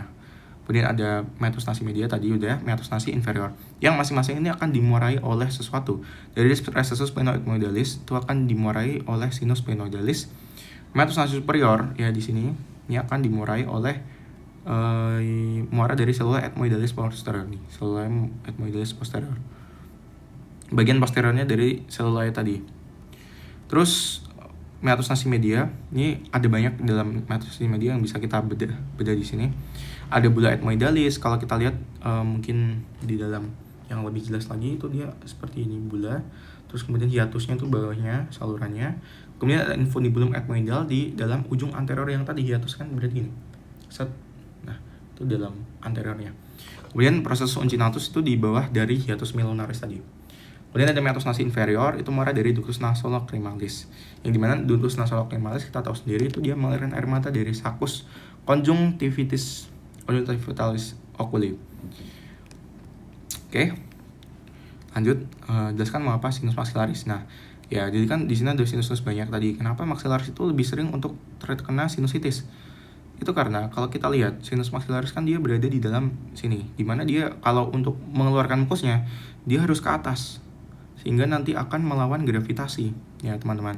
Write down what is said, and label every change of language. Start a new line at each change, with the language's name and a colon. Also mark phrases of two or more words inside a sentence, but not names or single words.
Indonesian: Kemudian ada
Latin: meatus nasi media
Indonesian: tadi udah,
Latin: meatus nasi inferior,
Indonesian: yang masing-masing ini akan dimuarai oleh sesuatu. Dari
Latin: recessus sphenoethmoidalis
Indonesian: itu akan dimuarai oleh
Latin: sinus sphenoidalis. Meatus nasi superior
Indonesian: ya di sini ini akan dimuarai oleh muara dari
Latin: cellula ethmoidalis posterior
Indonesian: nih,
Latin: cellula ethmoidalis posterior.
Indonesian: Bagian posteriornya dari cellula tadi. Terus
Latin: meatus nasi media,
Indonesian: ini ada banyak dalam
Latin: meatus nasi media
Indonesian: yang bisa kita beda di sini. Ada
Latin: bula ethmoidalis,
Indonesian: kalau kita lihat mungkin di dalam yang lebih jelas lagi itu dia seperti ini bula. Terus kemudian hiatusnya itu bawahnya salurannya. Kemudian ada
Latin: infundibulum ethmoidal
Indonesian: di dalam ujung anterior yang tadi hiatus kan berarti ini. Nah, itu dalam anteriornya. Kemudian proses uncinatus itu di bawah dari
Latin: hiatus melunaris
Indonesian: tadi. Kemudian ada
Latin: meatus nasi inferior,
Indonesian: itu muara dari
Latin: ductus nasolacrimalis.
Indonesian: Yang dimana
Latin: ductus nasolacrimalis
Indonesian: kita tahu sendiri itu dia mengalirkan air mata dari
Latin: saccus conjunctivalis oculi.
Indonesian: Oke. Lanjut, jelaskan mengapa
Latin: sinus maxillaris.
Indonesian: Nah, ya jadi kan di sini ada sinus banyak tadi. Kenapa maxillaris itu lebih sering untuk terkena sinusitis? Itu karena kalau kita lihat
Latin: sinus maxillaris
Indonesian: kan dia berada di dalam sini, dimana dia kalau untuk mengeluarkan mukusnya dia harus ke atas, sehingga nanti akan melawan gravitasi, ya teman-teman.